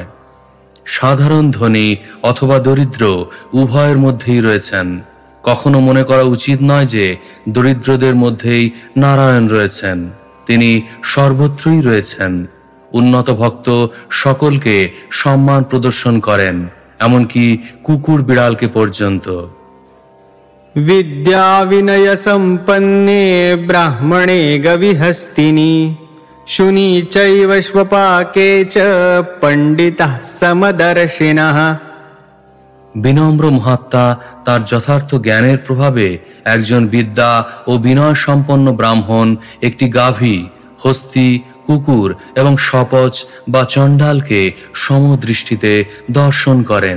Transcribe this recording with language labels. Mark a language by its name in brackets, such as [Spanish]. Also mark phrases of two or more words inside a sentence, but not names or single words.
[Bangla] সাধারণ ধনী অথবা দরিদ্র উভয়ের মধ্যেই রয়েছেন। কখনো মনে করা উচিত নয় যে দরিদ্রদের মধ্যেই নারায়ণ রয়েছেন, তিনি সর্বত্রই রয়েছেন। উন্নত ভক্ত সকলকে সম্মান প্রদর্শন করেন, এমনকি কুকুর বিড়ালকে পর্যন্ত। [Sanskrit] विद्या विनय संपन्ने ब्राह्मणे गविहस्तिनि शुनि चैव स्वपाके च पंडितः समदर्शिनः। [Bangla] বিনম্র মহাত্মা তার যথার্থ জ্ঞানের প্রভাবে একজন বিদ্যা ও বিনয় সম্পন্ন ব্রাহ্মণ একটি গাভী, হস্তি, কুকুর এবং শপচ বা চণ্ডালকে সমদৃষ্টিতে দর্শন করেন।